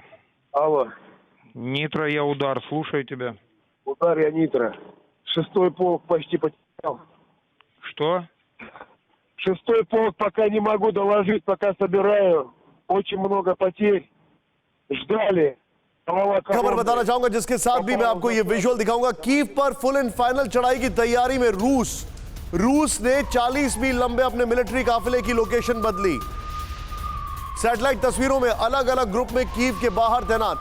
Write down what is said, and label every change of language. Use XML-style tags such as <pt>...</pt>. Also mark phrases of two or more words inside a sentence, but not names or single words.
<ru>Алло. Нитро, я удар, слушаю тебя. Удар, я Нитро. 6-й полк почти потерял. Что? 6-й полк пока не могу доложить, пока собираю. Очень много потерь. Ждали.</ru> <hi>खबर बताना चाहूंगा जिसके साथ भी मैं आपको ये विजुअल दिखाऊंगा। कीव पर</hi> <en>full and final</en> <hi>चढ़ाई की तैयारी में रूस ने 40 मील लंबे अपने मिलिट्री काफिले की लोकेशन बदली। सैटेलाइट तस्वीरों में अलग अलग ग्रुप में कीव के बाहर तैनात।</hi>